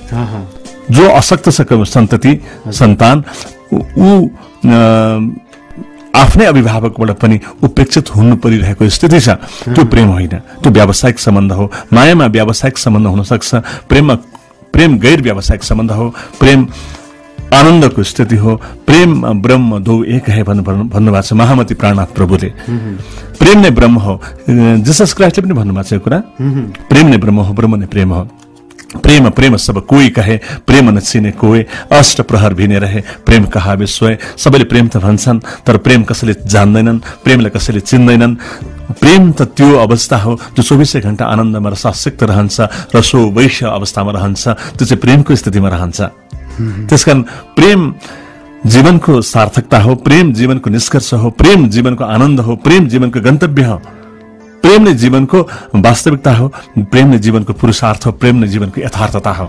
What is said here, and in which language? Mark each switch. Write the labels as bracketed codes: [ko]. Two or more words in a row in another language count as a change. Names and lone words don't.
[ne] जो अशक्त छ सन्तति सन्तान, ऊ आफ्नै अभिभावकबाट पनि उपेक्षित हुनु परिरहेको स्थिति छ। त्यो प्रेम होइन, त्यो व्यावसायिक सम्बन्ध हो। मायामा व्यावसायिक सम्बन्ध हुन सक्छ, प्रेम गैर व्यावसायिक सम्बन्ध हो, प्रेम आनन्दको स्थिति हो। [hi] प्रेम ब्रह्म दो एक है [ne] भन्नुभएको छ महामती प्राणनाथ प्रभुले। प्रेम नै ब्रह्म हो। जीसस क्राइस्टले पनि भन्नुभएको छ यो कुरा, प्रेम नै ब्रह्म हो, ब्रह्म नै प्रेम हो। [hi] प्रेम प्रेम सब कोई कहे, प्रेम न चिने कोई, अष्ट प्रहर भिने रहे, प्रेम कहा विश्वय। [ne] सबैले प्रेम त भन्छन्, तर प्रेम कसैले जान्दैनन्, प्रेमलाई कसैले चिन्दैनन्। प्रेम त त्यो अवस्था हो जो 24 घण्टा आनन्दमा रसासिक्त रहन्छ, रसो वैश्य अवस्थामा रहन्छ, त्यो चाहिँ प्रेमको स्थितिमा रहन्छ। त्यसकारण प्रेम जीवनको सार्थकता हो, प्रेम जीवनको निष्कर्ष हो, प्रेम जीवनको आनन्द हो, प्रेम जीवनको गन्तव्य हो, प्रेम नै जीवनको वास्तविकता हो, प्रेम नै जीवनको पुरुषार्थ हो, प्रेम नै जीवनको यथार्थता हो।